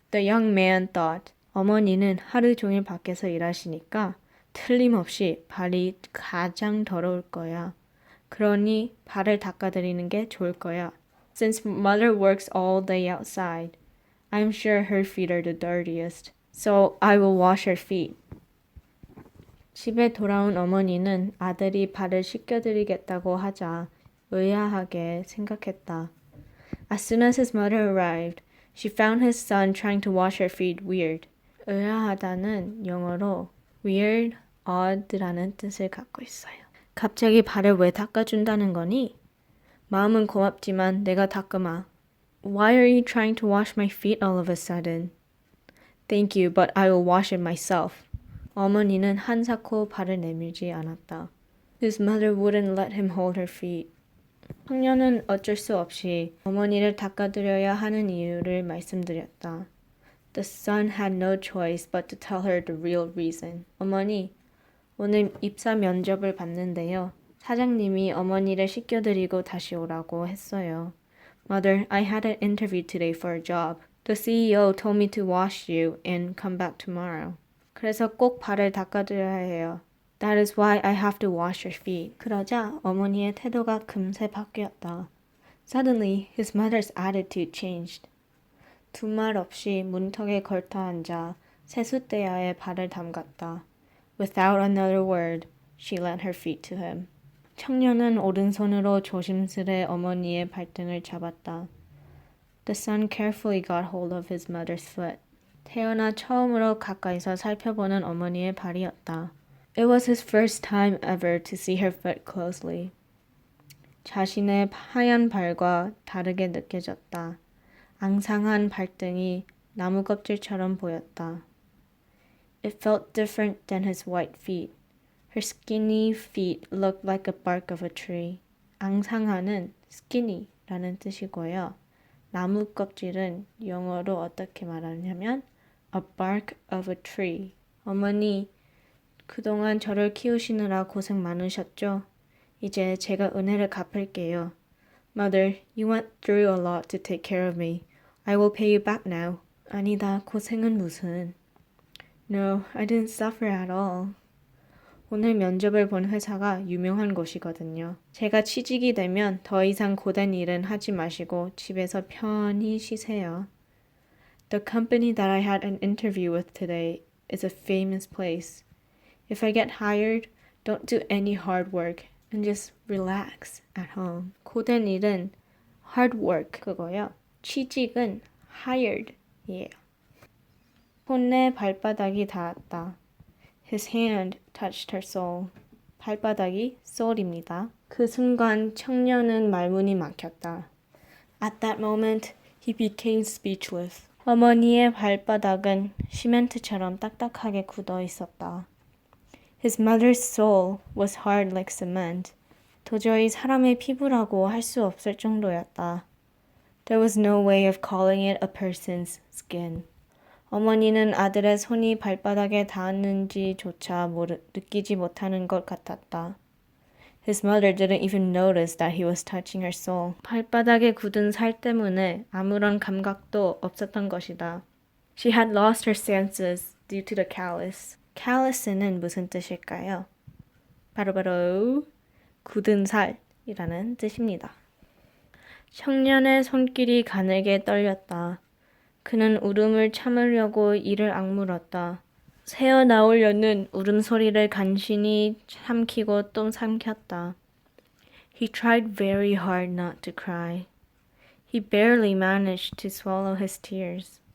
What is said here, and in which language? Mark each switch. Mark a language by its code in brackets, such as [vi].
[en] The young man thought, [ko] 어머니는 하루 종일 밖에서 일하시니까 틀림없이 발이 가장 더러울 거야. 그러니 발을 닦아드리는 게 좋을 거야. [en] Since mother works all day outside, I'm sure her feet are the dirtiest. So I will wash her feet. [ko] 집에 돌아온 어머니는 아들이 발을 씻겨드리겠다고 하자 의아하게 생각했다. [en] As soon as his mother arrived, she found his son trying to wash her feet weird. [ko] 의아하다는 영어로 weird, odd라는 뜻을 갖고 있어요. 갑자기 발을 왜 닦아준다는 거니? 마음은 고맙지만 내가 닦으마. [en] Why are you trying to wash my feet all of a sudden? Thank you, but I will wash it myself. [ko] 어머니는 한사코 발을 내밀지 않았다. [en] His mother wouldn't let him hold her feet. [ko] 청년은 어쩔 수 없이 어머니를 닦아드려야 하는 이유를 말씀드렸다. [en] The son had no choice but to tell her the real reason. [ko] 어머니, 오늘 입사 면접을 봤는데요. 사장님이 어머니를 씻겨드리고 다시 오라고 했어요. [en] Mother, I had an interview today for a job. The CEO told me to wash you and come back tomorrow. [ko] 그래서 꼭 발을 닦아드려야 해요. [en] That is why I have to wash your feet. [ko] 그러자 어머니의 태도가 금세 바뀌었다. [en] Suddenly, his mother's attitude changed. [ko] 두말 없이 문턱에 걸터 앉아 세숫대야에 발을 담갔다. [en] Without another word, she lent her feet to him. [ko] 청년은 오른손으로 조심스레 어머니의 발등을 잡았다. [en] The son carefully got hold of his mother's foot. [ko] 태어나 처음으로 가까이서 살펴보는 어머니의 발이었다. [en] It was his first time ever to see her foot closely. [ko] 자신의 하얀 발과 다르게 느껴졌다. 앙상한 발등이 나무 껍질처럼 보였다. [en] It felt different than his white feet. Her skinny feet looked like the bark of a tree. [ko] 앙상한은 skinny라는 뜻이고요. 나무 껍질은 영어로 어떻게 말하냐면 [en] a bark of a tree. [ko] 어머니, 그동안 저를 키우시느라 고생 많으셨죠? 이제 제가 은혜를 갚을게요. [en] Mother, you went through a lot to take care of me. I will pay you back now. [ko] 아니다, 고생은 무슨. [en] No, I didn't suffer at all. [ko] 오늘 면접을 본 회사가 유명한 곳이거든요. 제가 취직이 되면 더 이상 고된 일은 하지 마시고 집에서 편히 쉬세요. [en] The company that I had an interview with today is a famous place. If I get hired, don't do any hard work and just relax at home. [ko] 고된 일은 hard work 그거요. 취직은 hired이에요. 손에 발바닥이 닿았다. [en] His hand touched her soul. [ko] 발바닥이 soul입니다. 그 순간 청년은 말문이 막혔다. [en] At that moment, he became speechless. [ko] 어머니의 발바닥은 시멘트처럼 딱딱하게 굳어 있었다. [en] His mother's soul was hard like cement. [ko] 도저히 사람의 피부라고 할 수 없을 정도였다. [en] There was no way of calling it a person's skin. [ko] 어머니는 아들의 손이 발바닥에 닿았는지조차 느끼지 못하는 것 같았다. [en] His mother didn't even notice that he was touching her soul. [ko] 발바닥에 굳은 살 때문에 아무런 감각도 없었던 것이다. [en] She had lost her senses due to the callus. [ko] callus는 무슨 뜻일까요? 바로 굳은 살이라는 뜻입니다. 청년의 손길이 가늘게 떨렸다. 그는 울음을 참으려고 이를 악물었다. 새어나오려는 울음소리를 간신히 삼키고 또 삼켰다. [en] He tried very hard not to cry. He barely managed to swallow his tears.